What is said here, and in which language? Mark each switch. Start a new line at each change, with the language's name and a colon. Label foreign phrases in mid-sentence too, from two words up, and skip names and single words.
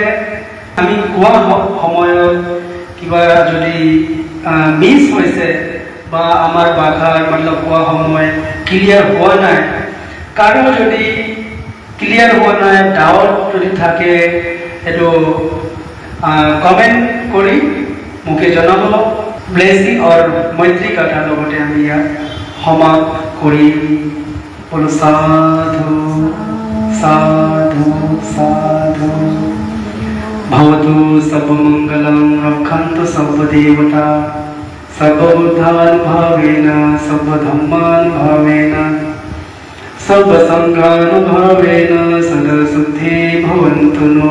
Assamese: আমি কোৱা সময়ত কিবা যদি মিছ হৈছে বা আমাৰ ভাষাৰ মতলব কোৱা সময় ক্লিয়াৰ হোৱা নাই, কাৰো যদি ক্লিয়াৰ হোৱা নাই, ডাউট যদি থাকে এইটো কমেণ্ট কৰি মোকে জনাব। ব্লেছিং আৰু মৈত্ৰী গাথাৰ লগতে আমি ইয়াত সমাপ্ত কৰি বোলো সাধু সাধু সাধু।
Pali: भवतु सर्वमङ्गलं रक्षन्तु सर्वदेवता सर्वबुद्धानुभावेन सर्वधर्मानुभावेन सर्वसङ्घानुभावेन सदा शुद्धे भवन्तु नो।